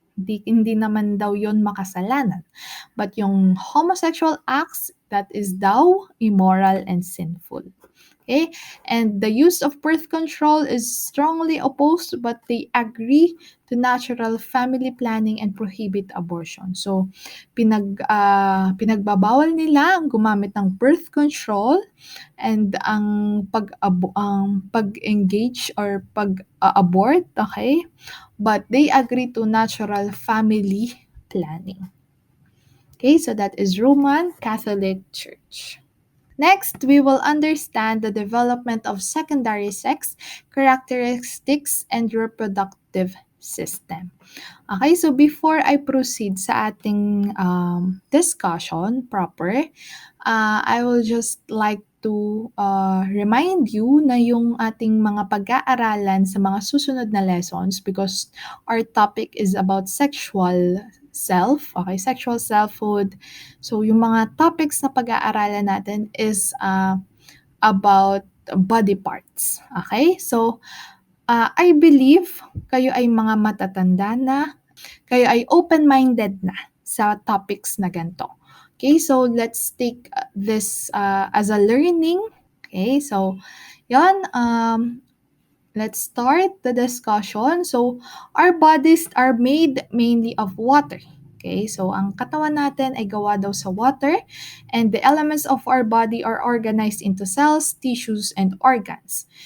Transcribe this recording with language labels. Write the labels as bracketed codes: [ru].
[tl] Hindi naman daw yon makasalanan. [en] But yung homosexual acts, that is daw immoral and sinful. Okay? And the use of birth control is strongly opposed, but they agree to natural family planning and prohibit abortion. [tl] So, pinagbabawal nila ang gumamit ng birth control and ang pag-engage or pag-abort, okay? [en] But they agree to natural family planning. Okay, so that is Roman Catholic Church. Next, we will understand the development of secondary sex characteristics and reproductive system. Okay, so before I proceed sa ating discussion proper, I will just like to remind you [tl] na yung ating mga pag-aaralan sa mga susunod na [en] lessons, because our topic is about sexual self, okay, sexual selfhood. [tl] So, yung mga topics na pag-aaralan natin is about body parts, okay? So, I believe kayo ay mga matatanda na, kayo ay open-minded na sa topics na ganito. [en] Okay, so let's take this as a learning. Okay, so yon, let's start the discussion. So, our bodies are made mainly of water. [tl] Okay, so ang katawan natin ay gawa daw sa water, [en] and the elements of our body are organized into cells, tissues, and organs.